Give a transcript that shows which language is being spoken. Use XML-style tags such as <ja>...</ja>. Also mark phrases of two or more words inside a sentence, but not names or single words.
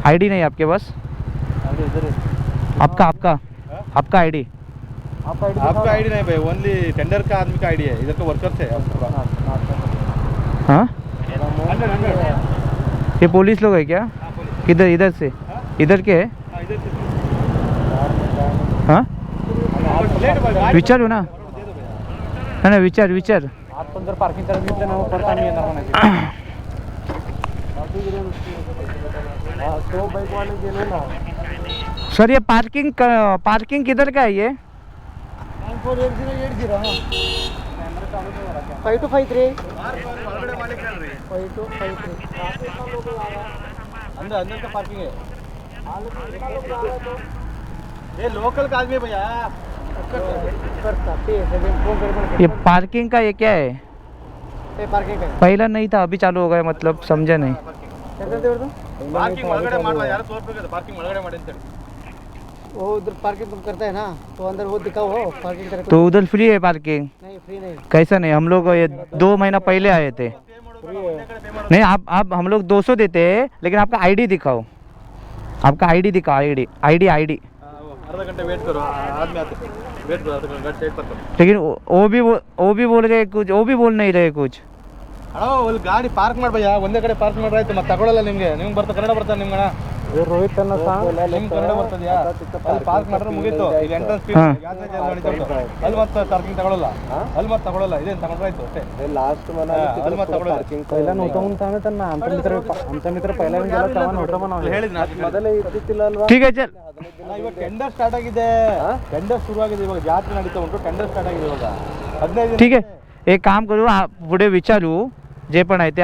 <hi>आईडी नहीं आपके पास? आपका आईडी? आपका आईडी नहीं भाई,</hi> <en>only tender</en> <hi>का आदमी का आईडी है. इधर का वर्कर है. हाँ, 100. ये पुलिस लोग है क्या? किधर, इधर से? इधर के है? हाँ,</hi> <mr>विचारू ना. नाही विचार. आपण जर पार्किंग चार्ज घेतलं ना, परत आम्ही येणार म्हणायचं. तो</mr> <hi>बाइक वाले</hi> <mr>गेले ना.</mr> <hi>सर ये पार्किंग किधर का है ये? 4080 हां. 5253 अंदर का पार्किंग है. ये लोकल का आदमी है भैया. ये पार्किंग का ये क्या है? पार्किंग पहला नहीं था, अभी चालू हो गया, मतलब समझा नहीं.</hi> <kn>पार्किंग ಒಳಗಡೆ ಮಾಡುವ ಯಾರು ತೋರಿಸಬೇಕು. ಪಾರ್ಕಿಂಗ್ ಒಳಗಡೆ ಮಾಡಿ ಅಂತ.</kn> <hi>वो उधर पार्किंग तुम करता है ना, तो अंदर वो दिखाओ हो पार्किंग करके. तो उधर फ्री है पार्किंग? नहीं, फ्री नहीं. कैसा नहीं, हम लोग ये 2 महीना पहले आए थे. नहीं, आप हम लोग 200 देते हैं, लेकिन आपका आईडी दिखाओ. आपका आईडी दिखाओ. आईडी आधा घंटे वेट करो, आदमी आते. वेट गाड़ी साइड पर करो। लेकिन वो भी बोल रहे कुछ, वो भी बोल नहीं रहे कुछ.</hi> <kn>ಅಣ್ಣ ಅಲ್ಲಿ ಗಾಡಿ ಪಾರ್ಕ್ ಮಾಡ್ಬಯ್ಯ, ಒಂದೇ ಕಡೆ ಪಾರ್ಕ್ ಮಾಡ್ರಾಯ್ತು, ಮತ್ತೆ ತಗೊಳ್ಳಲ್ಲ ನಿಮ್ಗೆ ಕನ್ನಡ ಬರ್ತಾನೆ ನಿಮ್ಗಣ ರೋಹಿತ್ ಅನ್ನ ನಿಮ್ ಕನ್ನಡ ಬರ್ತದ್ಯಾ? ಅಲ್ಲಿ ಪಾರ್ಕ್ ಮಾಡ್ರೆ ಮುಗೀತು. ಇಲ್ಲಿ</kn> <en>entrance fees</en> <kn>ಯಾತ್ರೆ ಅಲ್ಲಿ ಮತ್ತೆ ಪಾರ್ಕಿಂಗ್ ತಗೊಳ್ಳಲ್ಲ, ಅಲ್ಲಿ ಮತ್ತೆ ತಗೊಳ್ಳಲ್ಲ, ಇದೇನು ತಗೊಂಡ್ರಾಯ್ತು ಅಷ್ಟೇ.</kn> <mr>लास्ट मला</mr> <kn>ಅಲ್ಲಿ ಮತ್ತೆ ತಗೊಳ್ಳಲ್ಲ.</kn> <mr>पहिला नव्हता म्हणून सांगत त्यांना, आमचा मित्र पहिला गेला तेव्हा नव्हता म्हणा.</mr> <kn>ಹೇಳಿದ್ನ ಮೊದಲೇ ಇದ್ದಿತ್ತಿಲ್ಲ ಅಲ್ವಾ?</kn> <mr>ठीक आहे चल.</mr> <kn>ಇವಾಗ</kn> <en>tender start</en> <kn>ಆಗಿದೆ, ಟೆಂಡರ್ ಶುರುವಾಗಿದೆ, ಇವಾಗ ಜಾತ್ರೆ ನಡೀತಾ ಉಂಟು,</kn> <en>tender start</en> <kn>ಆಗಿದೆ ಇವಾಗ 15</kn> <mr>ठीक आहे, एक काम करू, पुढे विचारू जे पण आहे ते.</mr>